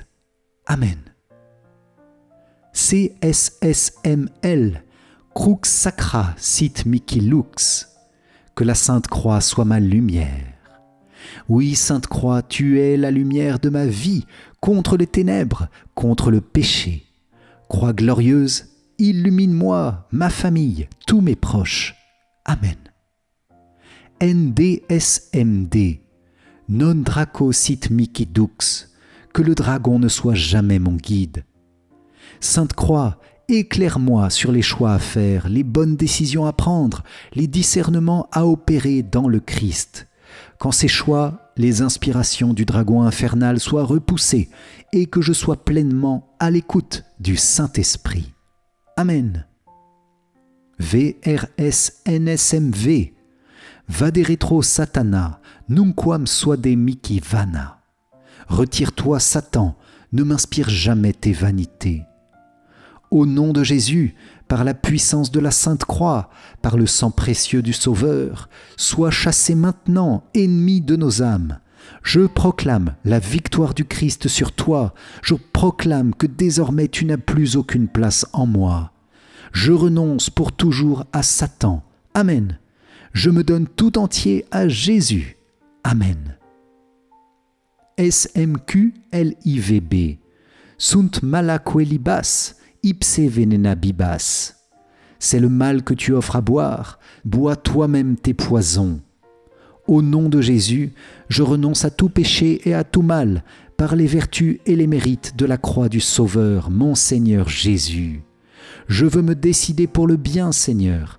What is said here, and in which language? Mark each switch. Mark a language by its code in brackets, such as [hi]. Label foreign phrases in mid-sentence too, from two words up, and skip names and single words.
[la] Amen. CSSML, Crux Sacra Sit Mihi Lux, [fr] que la Sainte Croix soit ma lumière. Oui, Sainte Croix, tu es la lumière de ma vie, contre les ténèbres, contre le péché. Croix glorieuse, illumine-moi, ma famille, tous mes proches. [la] Amen. NDSMD, non draco sit mihi dux, [fr] que le dragon ne soit jamais mon guide. Sainte Croix, éclaire-moi sur les choix à faire, les bonnes décisions à prendre, les discernements à opérer dans le Christ. Qu'en ces choix, les inspirations du dragon infernal soient repoussées et que je sois pleinement à l'écoute du Saint-Esprit. Amen. [la] VRSNSMV, Vade retro Satana, nunquam suade mihi vana. [fr] Retire-toi, Satan, ne m'inspire jamais tes vanités. Au nom de Jésus, par la puissance de la Sainte Croix, par le sang précieux du Sauveur, sois chassé maintenant, ennemi de nos âmes. Je proclame la victoire du Christ sur toi. Je proclame que désormais tu n'as plus aucune place en moi. Je renonce pour toujours à Satan. Amen. Je me donne tout entier à Jésus. Amen. [la] SMQLIVB, Sunt mala quelibas, ipse venena bibas. [fr] C'est le mal que tu offres à boire, bois toi-même tes poisons. Au nom de Jésus, je renonce à tout péché et à tout mal, par les vertus et les mérites de la croix du Sauveur, mon Seigneur Jésus. Je veux me décider pour le bien, Seigneur.